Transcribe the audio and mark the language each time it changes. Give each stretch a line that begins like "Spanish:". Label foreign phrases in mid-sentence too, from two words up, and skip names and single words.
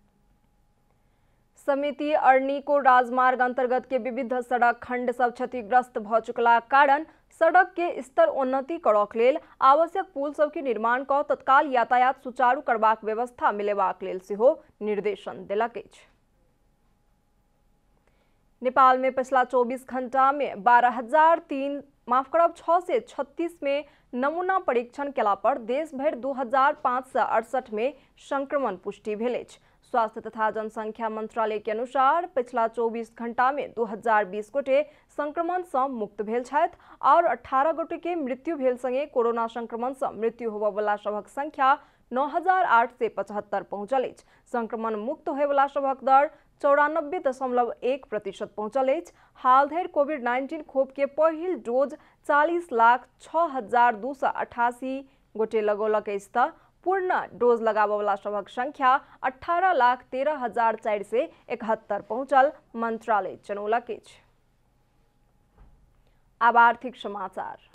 Maithili: समिति अरनी को राजमार्ग अंतर्गत के विविध सड़क खंड सब क्षतिग्रस्त भ चुकला कारण सड़क के स्तर उन्नति करक लेल आवश्यक पुल सब के निर्माण क तत्काल यातायात सुचारू करबाक व्यवस्था मिलेबाक लेल सेहो निर्देशन देलक अछि। नेपाल में पिछला 24 घंटा में 636 में नमूना परीक्षण केला पर देश भर 2568 में संक्रमण पुष्टि भेल अछि। स्वास्थ्य तथा जनसंख्या मंत्रालय के अनुसार पिछला 24 घंटा में 2020 गोटे संक्रमण से मुक्त भेल छथि और 18 गोटे के मृत्यु भेल संगे कोरोना संक्रमण से मृत्यु होबयवला सबक संख्या 9875 पहुंचल अछि। संक्रमण मुक्त होयवला सबक दर 94.1% पहुंचल अछि। हाल धरि कोविड-19 खोप के पहिल डोज 40,06,288 गोटे लगौलक अछि तऽ पूर्ण डोज लगाबयवला सबक संख्या 18,13,471 पहुंचल मंत्रालय जनौलक अछि। अब आर्थिक समाचार।